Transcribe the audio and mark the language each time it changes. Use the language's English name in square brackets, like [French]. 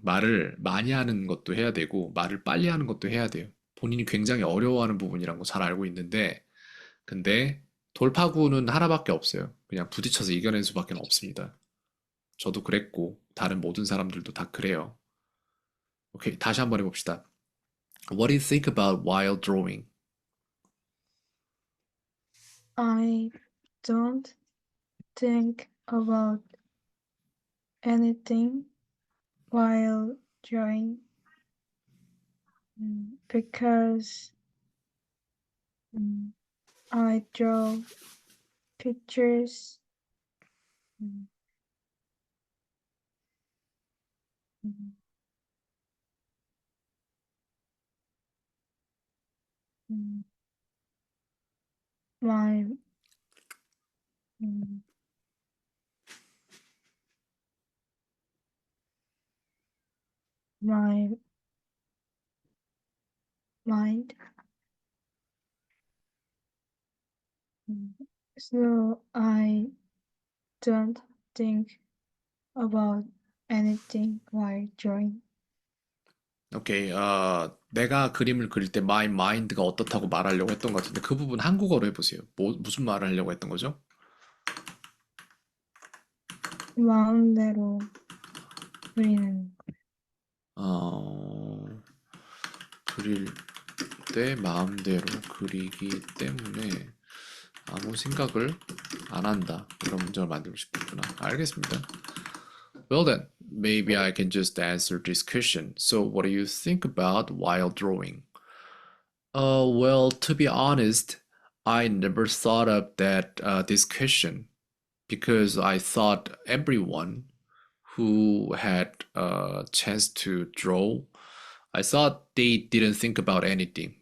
[Korean] 말을 많이 하는 것도 해야 되고, 말을 빨리 하는 것도 해야 돼요. 본인이 굉장히 어려워하는 부분이란 거 잘 알고 있는데, 근데 돌파구는 하나밖에 없어요. 그냥 부딪혀서 이겨낼 수밖에 없습니다. 저도 그랬고, 다른 모든 사람들도 다 그래요. 오케이, 다시 한번 해봅시다. [English] What do you think about while drawing? I don't think about anything while drawing because mm, I draw pictures mm, mm, mm, my mm, my mind. Mm. So I don't think about anything while drawing. [Korean] 오케이, 내가 그림을 그릴 때 [English] my mind [Korean] 가 어떻다고 말하려고 했던 것 같은데 그 부분 한국어로 해보세요. 무슨 말을 하려고 했던 거죠? 마음대로 그리는 어, 그릴 때 마음대로 그리기 때문에 아무 생각을 안 한다. 이런 문장을 만들고 싶었구나. 알겠습니다. [English] Well then, maybe I can just answer this question. So, what do you think about while drawing? Well, to be honest, I never thought of that this question because I thought everyone who had a chance to draw, I thought they didn't think about anything.